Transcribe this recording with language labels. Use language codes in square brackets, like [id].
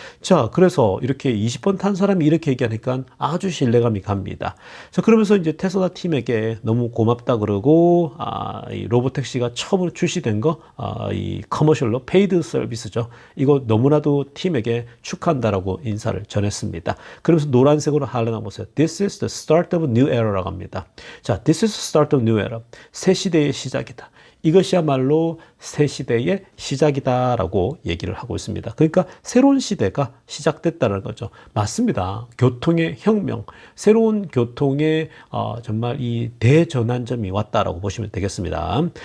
[ko] 자, 그래서 이렇게 20번 탄 사람이 이렇게 얘기하니까 아주 신뢰감이 갑니다. 자, 그러면서 이제 테슬라 팀에게 너무 고맙다 그러고, 이 로보택시가 처음으로 출시된 거, 이 커머셜로 페이드 서비스죠. 이거 너무나도 팀에게 축하한다라고 인사를 전했습니다. 그러면서 노란색으로 하려나 보세요. [en] This is the start of a new era [ko] 라고 합니다. 자, [en] This is the start of a new era. [ko] 새 시대의 시작이다. 이것이야말로 새 시대의 시작이다라고 얘기를 하고 있습니다. 그러니까 새로운 시대가 시작됐다는 거죠. 맞습니다. 교통의 혁명, 새로운 교통의 정말 이 대전환점이 왔다라고 보시면 되겠습니다.